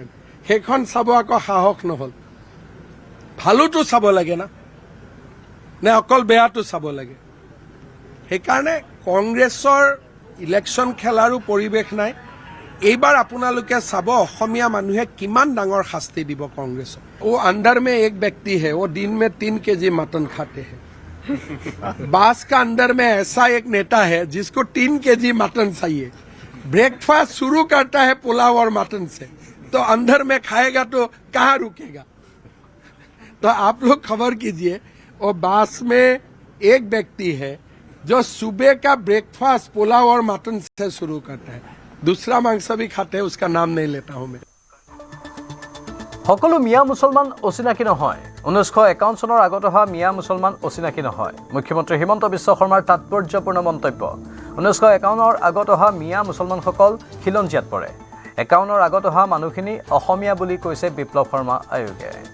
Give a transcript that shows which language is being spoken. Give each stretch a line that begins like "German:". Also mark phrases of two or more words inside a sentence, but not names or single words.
Assamese: সেইখন চাব আকৌ সাহস নহ'ল। ভালোতো চাব লাগে না, নে অকল বেয়াটো চাব লাগে। সেইকাৰণে কংগ্ৰেছৰ ইলেকশ্যন খেলাৰো পৰিৱেশ নাই। এইবাৰ আপোনালোকে চাব অসমীয়া মানুহে কিমান ডাঙৰ শাস্তি দিব কংগ্ৰেছক।
Hindi: ও अंदर में एक व्यक्ति है, वो दिन में 3 केजी मटन खाते हैं। बास का अंदर में ऐसा एक नेता है जिसको 3 केजी मटन चाहिए। ब्रेकफास्ट शुरू करता है पुलाव और मटन से, तो अंदर में खाएगा तो कहाँ रुकेगा। तो आप लोग खबर कीजिए, वो बास में एक व्यक्ति है जो सुबह का ब्रेकफास्ट पुलाव और मटन से शुरू करता है, दूसरा मांस भी खाते हैं, उसका नाम नहीं लेता हूं मैं।
Assamese: সকলো মিয়া মুছলমান অচিনাকি নহয়। 1951 চনৰ আগত অহা মিয়া মুছলমান অচিনাকি নহয়। মুখ্যমন্ত্ৰী হিমন্ত বিশ্ব শৰ্মাৰ তাৎপৰ্যপূৰ্ণ মন্তব্য। 1951ৰ আগত অহা মিয়া মুছলমানসকল খিলঞ্জীয়াত পৰে। 51ৰ আগত অহা মানুহখিনি অসমীয়া বুলি কৈছে বিপ্লৱ শৰ্মা আয়োগে।